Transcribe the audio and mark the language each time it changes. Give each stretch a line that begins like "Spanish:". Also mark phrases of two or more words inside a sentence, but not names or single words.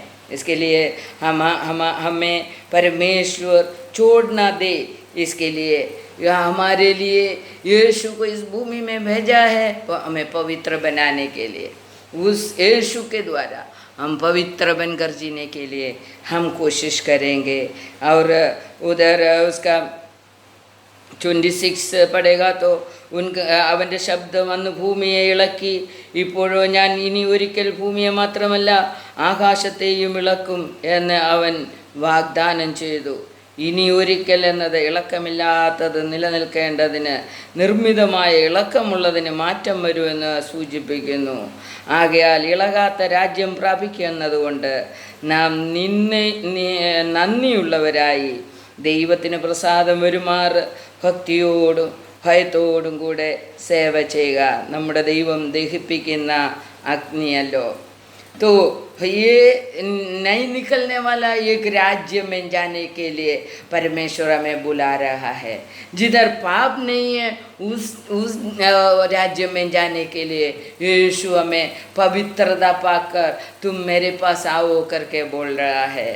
Hindi: इसके लिए हमें परमेश्वर छोड़ना दे, इसके लिए यह हमारे लिए यीशु को इस भूमि में भेजा है हमें पवित्र बनाने के लिए। उस यीशु के द्वारा हम पवित्र बनकर जीने के लिए हम कोशिश करेंगे। और उधर उसका 26 पढ़ेगा तो उनका
Malayalam: അവൻ്റെ ശബ്ദം വന്ന് ഭൂമിയെ ഇളക്കി, ഇപ്പോഴോ ഞാൻ ഇനി ഒരിക്കൽ ഭൂമിയെ മാത്രമല്ല ആകാശത്തെയും ഇളക്കും എന്ന് അവൻ വാഗ്ദാനം ചെയ്തു. ഇനി ഒരിക്കൽ എന്നത് ഇളക്കമില്ലാത്തത് നിലനിൽക്കേണ്ടതിന് നിർമ്മിതമായ ഇളക്കമുള്ളതിന് മാറ്റം വരുമെന്ന് സൂചിപ്പിക്കുന്നു. ആകയാൽ ഇളകാത്ത രാജ്യം പ്രാപിക്കുന്നതുകൊണ്ട് നാം നന്ദിയുള്ളവരായി ദൈവത്തിന് പ്രസാദം വരുമാറ് ഭക്തിയോടും ഭയത്തോടും കൂടെ സേവ ചെയ്യുക. നമ്മുടെ ദൈവം ദഹിപ്പിക്കുന്ന അഗ്നിയല്ലോ.
Hindi: तो ये नहीं निकलने वाला एक राज्य में जाने के लिए परमेश्वर हमें बुला रहा है। जिधर पाप नहीं है उस राज्य में जाने के लिए यीशु हमें पवित्रता पाकर तुम मेरे पास आओ करके बोल रहा है।